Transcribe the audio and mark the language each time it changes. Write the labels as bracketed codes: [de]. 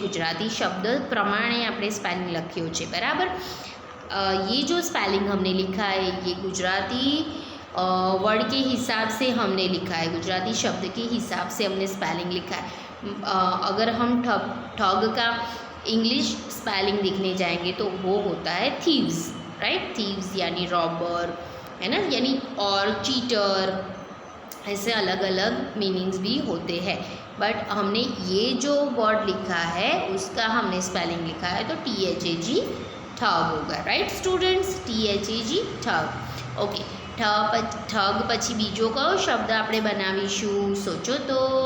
[gu] ગુજરાતી શબ્દ પ્રમાણે આપણે સ્પેલિંગ લખ્યો છે, બરાબર. [hi] ये जो स्पेलिंग हमने लिखा है ये गुजराती वर्ड के हिसाब से हमने लिखा है, गुजराती शब्द के हिसाब से हमने स्पेलिंग लिखा है। अगर हम ठग का इंग्लिश स्पेलिंग लिखने जाएंगे तो वो होता है थीव्स, राइट। थीव्स यानी रॉबर, है ना, यानी और चीटर, ऐसे अलग अलग मीनिंग्स भी होते हैं। बट हमने ये जो वर्ड लिखा है उसका हमने स्पेलिंग लिखा है तो THAG ठग होगा, राइट स्टूडेंट्स, THAG ठग। [gu] ओके, ठग પછી બીજો કયો શબ્દ આપણે બનાવીશું, સોચો તો।